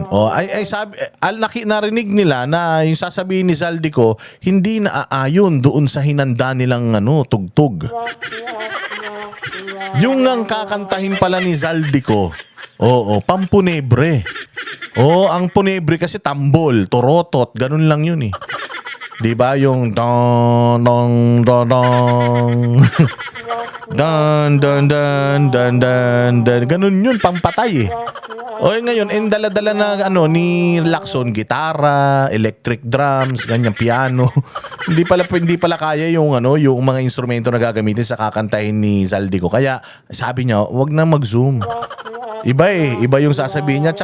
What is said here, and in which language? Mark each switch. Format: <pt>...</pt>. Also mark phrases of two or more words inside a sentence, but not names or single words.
<tl>O, sabi, narinig nila na yung sasabihin ni Zaldico, hindi naaayon doon sa hinanda nilang tugtog. Yung ang kakantahin pala ni Zaldico, oo, Pampunebre. Oo, ang Punebre kasi tambol, torotot, ganun lang yun eh. 'Di ba yung dong dong dong dong dan dan dan dan dan dan ganun yun, pampatay eh. O ngayon, dala-dala na ni Lacson, gitara,</tl> <en>electric drums,</en> <tl>ganyan, piano. hindi pala kaya yung yung mga instrumento na gagamitin sa kakantahin ni Zaldico. Kaya sabi niya, wag na mag-Zoom. Iba yung sasabihin niya.</tl>